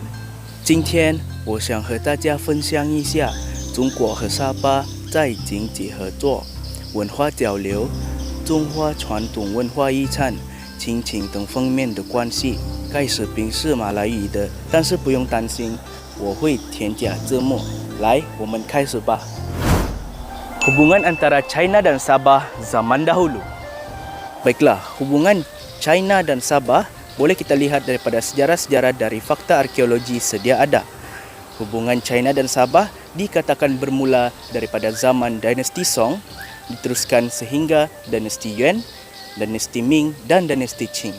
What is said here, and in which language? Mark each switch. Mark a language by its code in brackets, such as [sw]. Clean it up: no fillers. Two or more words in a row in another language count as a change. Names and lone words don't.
[zh] 今天我想和大家分享一下中国和沙巴在经济合作、文化交流、中华传统文化遗产、亲情等方面的关系。该视频是马来语的，但是不用担心，我会添加字幕。来，我们开始吧。 [ms] Hubungan antara China dan Sabah zaman dahulu. Baiklah, hubungan China dan Sabah boleh kita lihat daripada sejarah-sejarah dari fakta arkeologi sedia ada. Hubungan China dan Sabah dikatakan bermula daripada zaman dinasti Song, diteruskan sehingga dinasti Yuan, dinasti Ming dan dinasti Qing.